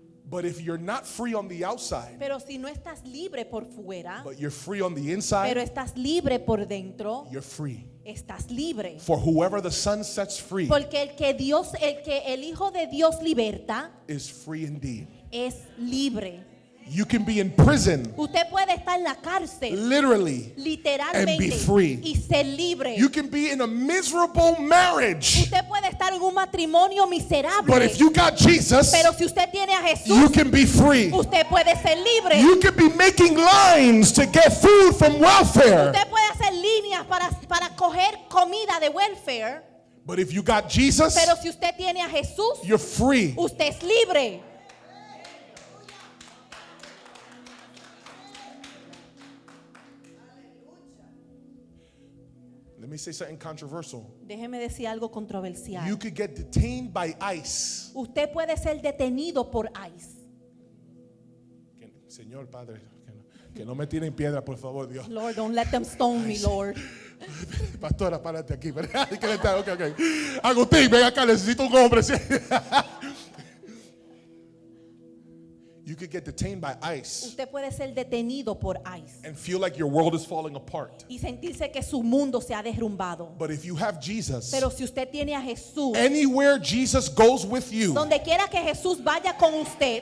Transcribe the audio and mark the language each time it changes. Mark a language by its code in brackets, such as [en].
[en] But if you're not free on the outside, [es] Pero si no estás libre por fuera, [en] but you're free on the [es] pero [en] inside, [es] estás libre por dentro, [en] you're free. [es] estás libre. [en] For whoever the Son sets free [es] Porque el Hijo de Dios liberta [en] is free indeed. [es] es libre. [en] You can be in prison, [es] Usted puede estar en la cárcel, [en] literally, [es] literalmente, [en] and be free. [es] y ser libre. [en] You can be in a miserable marriage, [es] Usted puede estar en un matrimonio miserable, [en] but if you got Jesus, [es] pero si usted tiene a [en] you [es] Jesús, [en] can be free. [es] usted puede ser libre. [en] You can be making lines to get food from welfare, [es] Usted puede hacer líneas para coger comida de welfare, [en] but if you got Jesus, [es] pero si usted tiene a Jesús, [en] you're free. [es] usted es libre. [en] Let me say something controversial. [es] Déjeme decir algo controversial. [en] You could get detained by ICE. [es] Usted puede ser detenido por ICE. Señor Padre, que no me tiren piedra, por favor, Dios. [en] Lord, don't let them stone me, Lord. [es] Pastora, párate aquí. Okay. Agustín, ven acá, necesito un hombre. [en] You could get detained by ICE [es] Usted puede ser detenido por ICE [en] and feel like your world is falling apart. [es] y sentirse que su mundo se ha derrumbado. [en] But if you have Jesus, [es] Pero si usted tiene a Jesús, [en] anywhere Jesus goes with you, [es] donde quiera que Jesús vaya con usted,